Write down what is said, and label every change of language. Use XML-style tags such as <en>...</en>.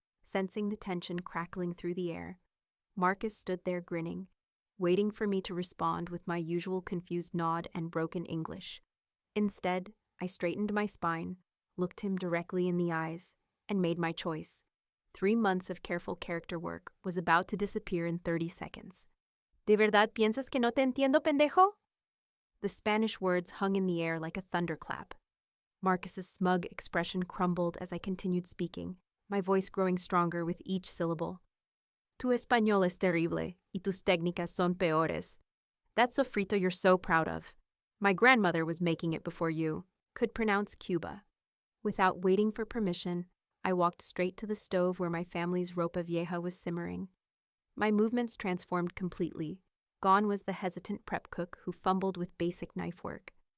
<en>Sensing the tension crackling through the air, Marcus stood there grinning, waiting for me to respond with my usual confused nod and broken English. Instead, I straightened my spine, looked him directly in the eyes, and made my choice. 3 months of careful character work was about to disappear in 30 seconds.</en> <es>¿De verdad piensas que no te entiendo, pendejo?</es> <en>The Spanish words hung in the air like a thunderclap. Marcus's smug expression crumbled as I continued speaking, my voice growing stronger with each syllable.</en> <es>Tu español es terrible, y tus técnicas son peores.</es> <en>That sofrito you're so proud of. My grandmother was making it before you, could pronounce Cuba. Without waiting for permission, I walked straight to the stove where my family's ropa vieja was simmering. My movements transformed completely. Gone was the hesitant prep cook who fumbled with basic knife work.</en>